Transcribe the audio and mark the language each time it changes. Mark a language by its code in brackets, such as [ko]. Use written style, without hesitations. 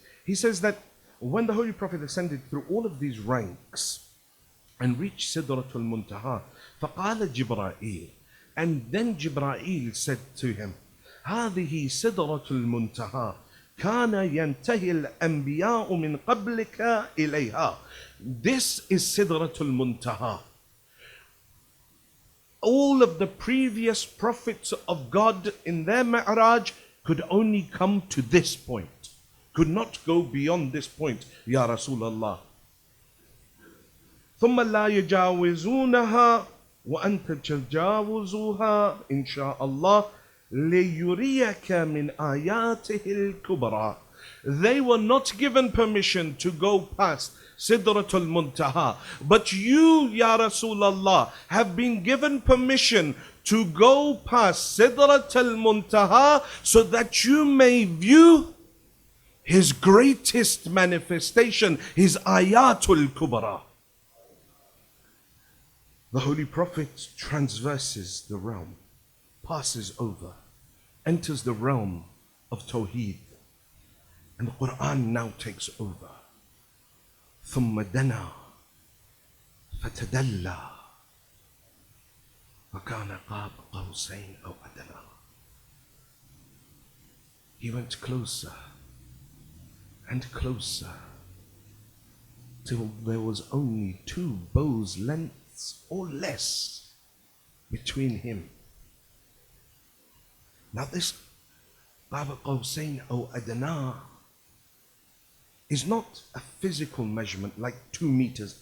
[en] He says that when the Holy Prophet ascended through all of these ranks and reached Sidratul Muntaha, [ar] فَقَالَ جِبْرَائِيل, [en] and then Jibreel said to him, [ar] هذه سدرة المنتهى كان ينتهي الأنبياء من قبلك إليها. [en] This is سدرة المنتهى. all of the previous prophets of God in their Mi'raj could only come to this point, could not go beyond this point, Ya Rasulullah. [ar] ثم لا يجاوزونها وأنت تجاوزها إن شاء الله ليريك من آياته الكبرى. [en] They were not given permission to go past Sidratul Muntaha, but you, Ya Rasulullah, have been given permission to go past Sidratul Muntaha so that you may view His greatest manifestation, His Ayatul Kubra. The Holy Prophet transverses the realm, passes over, enters the realm of Tawheed, and the Quran now takes over. [ar] ثم دنا فتدلى وكان قاب قوسين أو أدنى. [en] He went closer and closer till there was only 2 bows' lengths or less between him. Now this [ar] قاب قوسين أو أدنى [en] is not a physical measurement like 2 meters.